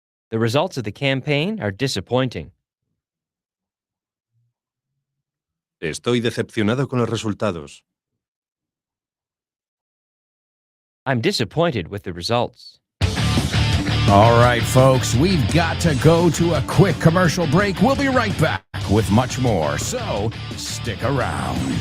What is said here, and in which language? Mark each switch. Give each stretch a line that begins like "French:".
English: The results of the campaign are disappointing.
Spanish: Estoy decepcionado con los resultados.
English: I'm disappointed with the results. All right, folks, we've got to go to a quick commercial break. We'll be right back with much more, so stick around.